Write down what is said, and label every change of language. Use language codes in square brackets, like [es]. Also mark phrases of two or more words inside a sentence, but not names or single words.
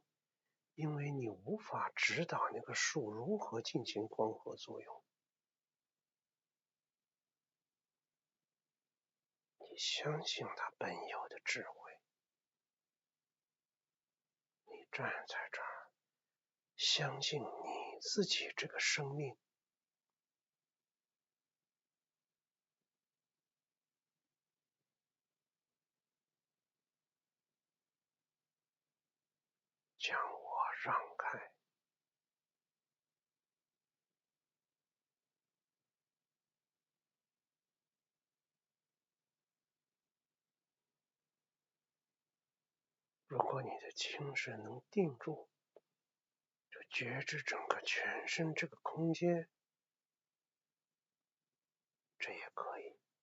[zh] 因为你无法指导那个树如何进行光合作用，你相信它本有的智慧。你站在这兒，相信你自己这個生命，將我讓開。如果你的精神能定住，就覺知整個全身這個空間，這也可以。